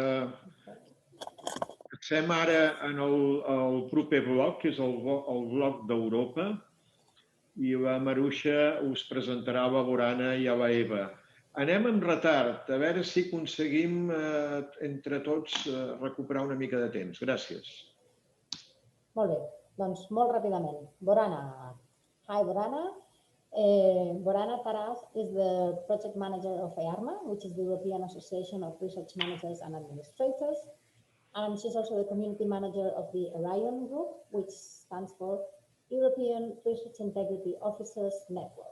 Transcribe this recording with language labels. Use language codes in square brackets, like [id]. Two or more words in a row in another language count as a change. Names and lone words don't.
[ca] Passem ara al proper bloc, que és el bloc d'Europa, i la Maruixa us presentarà la Borana i la Eva. Anem amb retard, a veure si aconseguim entre tots recuperar una mica de temps. Gràcies. Molt bé, doncs molt ràpidament. [en] Borana. Hi, Borana. Borana Taras is the project manager of EARMA, which is the European Association of Research Managers and Administrators. And she's also the community manager of the Orion Group, which stands for European Research Integrity Officers Network.